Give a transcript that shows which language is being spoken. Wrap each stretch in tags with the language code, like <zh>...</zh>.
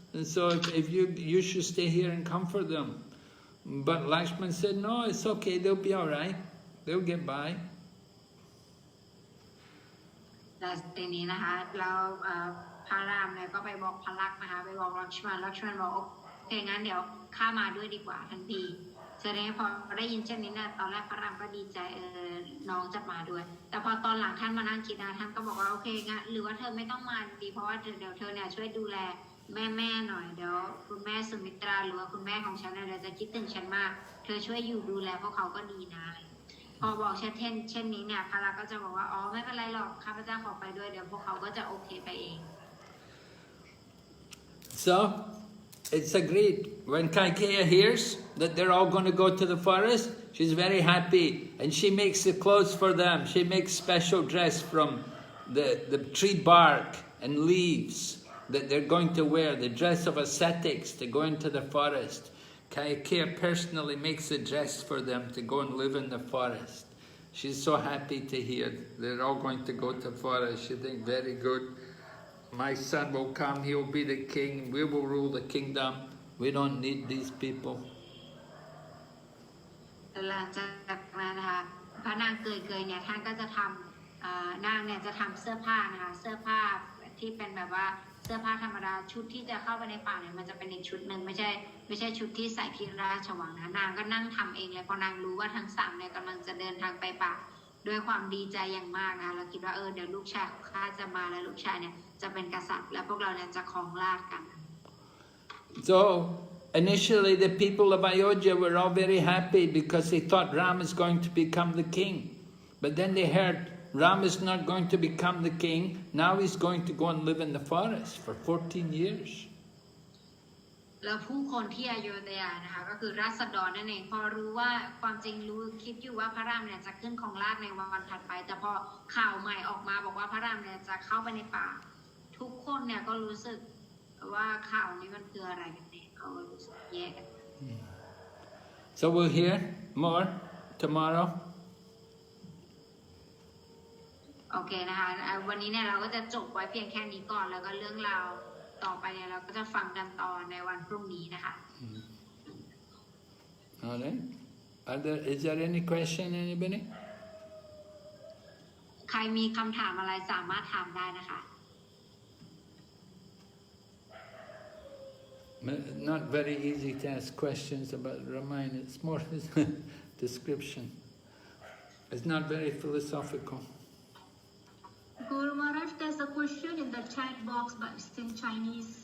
<en>And so if you should stay here and comfort them. But Lakshman said, no, it's okay, they'll be all right. They'll get by.</en> <th>แต่ทีนี้นะคะเราพระรามเนี่ยก็ไปบอกพระลักษณ์นะคะไปบอกลักษมณ์บอกโอเคงั้นเดี๋ยวข้ามาด้วยดีกว่าทันทีแสดงพอได้ยินเช่นนี้นะตอนแรกพระรามก็ดีใจ น้องจะมาด้วยแต่พอตอนหลังท่านมานั่งคิดนะท่านก็บอกว่าโอเคงั้นหรือว่าเธอไม่ต้องมาดีเพราะว่าเดี๋ยวเธอเนี่ยช่วยดูแลแม่หน่อยเดี๋ยวคุณแม่สุมิตราหรือว่าคุณแม่ของฉันเนี่ยเดี๋ยวจะคิดถึงฉันมากเธอช่วยอยู่ดูแลพวกเขาก็ดีนะพอบอกเช่นนี้เนี่ยพระลักษณ์ก็จะบอกว่าอ๋อไม่เป็นไรหรอกข้าพเจ้าขอไปด้วยเดี๋ยวพวกเขาก็จะโอเคไปเอง</th> <en>So it's agreed. When Kaikeya hears that they're all going to go to the forest, she's very happy, and she makes the clothes for them. She makes special dress from the tree bark and leaves that they're going to wear, the dress of ascetics to go into the forest. Kaikeya personally makes a dress for them to go and live in the forest. She's so happy to hear they're all going to go to the forest. She thinks, very good. My son will come, he will be the king, we will rule the kingdom. We don't need these people.</en> <th>หลังจากนั้นนะคะพระนางเกยเนี่ยท่านก็จะทำนางเนี่ยจะทำเสื้อผ้านะคะเสื้อผ้าที่เป็นแบบว่าเสื้อผ้าธรรมดาชุดที่จะเข้าไปในป่าเนี่ยมันจะเป็นอีกชุดหนึ่งไม่ใช่ชุดที่ใส่ที่ราชวังนะนางก็นั่งทำเองเลยพอนางรู้ว่าทั้งสามเนี่ยกำลังจะเดินทางไปป่าด้วยความดีใจอย่างมากนะเราคิดว่าเดี๋ยวลูกชายของข้าจะมาแล้วลูกชายเนี่ยจะเป็นกษัตริย์และพวกเราเนี่ยจะครองราชย์กัน</th> <en>So initially the people of Ayodhya were all very happy because they thought Ram is going to become the king. But then they heard Ram is not going to become the king, now he's going to go and live in the forest for 14 years.</en> <th>แล้วผู้คนที่อโยธยานะคะก็คือราษฎรนั่นเองพอรู้ว่าความจริงรู้คิดอยู่ว่าพระรามเนี่ยจะขึ้นครองราชย์ในวันถัดไปแต่พอข่าวใหม่ออกมาบอกว่าพระรามเนี่ยจะเข้าไปในป่าทุกคนเนี่ยก็รู้สึกว่าข่าวนี้มันคืออะไรกันเนี่ยเขารู้สึกแย่กัน</th> <en>So we'll hear more tomorrow.</en> <th>โอเคนะคะวันนี้เนี่ยเราก็จะจบไว้เพียงแค่นี้ก่อนแล้วก็เรื่องราวต่อไปเนี่ยเราก็จะฟังกันต่อในวันพรุ่งนี้นะคะ</th> <en>All right. Is there any question, anybody?</en> <th>ใครมีคำถามอะไรสามารถถามได้นะคะ</th> <en>Not very easy to ask questions about Ramayana. It's more description. It's not very philosophical. Guru Maharaj, there's a question in the chat box, but it's in Chinese.</en>